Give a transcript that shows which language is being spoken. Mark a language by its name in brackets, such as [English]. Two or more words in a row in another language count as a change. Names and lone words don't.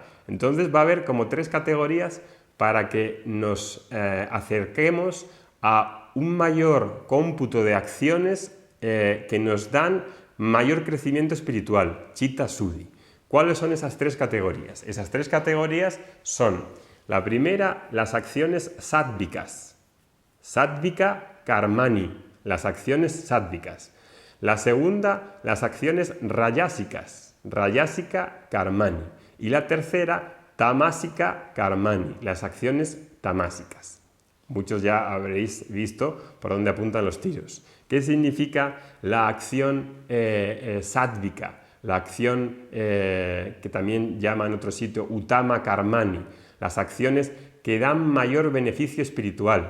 [Spanish] Entonces va a haber como 3 categorías para que nos acerquemos a un mayor cómputo de acciones que nos dan mayor crecimiento espiritual, [Sanskrit] चित्त शुद्धि. [Spanish] ¿Cuáles son esas 3 categorías? Esas 3 categorías son, la primera, las acciones sádvicas, [Sanskrit] सात्त्विक कर्माणि, [Spanish] las acciones sádvicas. La segunda, las acciones rayásicas, [Sanskrit] राजसिक कर्माणि. [Spanish] Y la tercera, [Sanskrit] तामसिक कर्माणि, [Spanish] las acciones tamásicas. Muchos ya habréis visto por dónde apuntan los tiros. ¿Qué significa la acción sádvika? La acción que también llama en otro sitio [Sanskrit] उत्तम कर्माणि, [Spanish] las acciones que dan mayor beneficio espiritual.